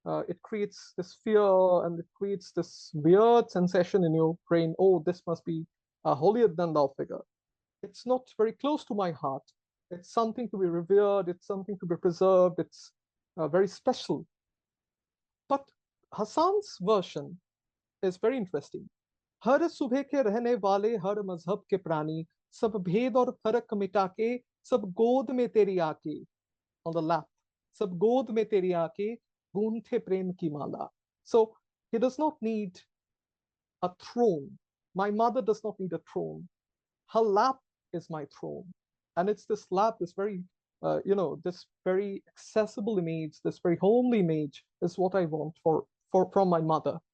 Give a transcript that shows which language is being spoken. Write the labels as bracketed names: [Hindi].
[English] It creates this fear and it creates this weird sensation in your brain. Oh, this must be a holier than thou figure. It's not very close to my heart. It's something to be revered. It's something to be preserved. It's very special. But Hassan's version is very interesting. [Hindi] हर सुबह के रहने वाले हर मजहब के प्राणी सब भेद और फर्क मिटा के सब गोद में तेरी आके [English] on the lap [Hindi] सब गोद में तेरी आके गूंथे प्रेम की माला. [English] So he does not need a throne. My mother does not need a throne. Her lap is my throne, and it's this lap, this very this very accessible image, this very homely image is what I want from my mother.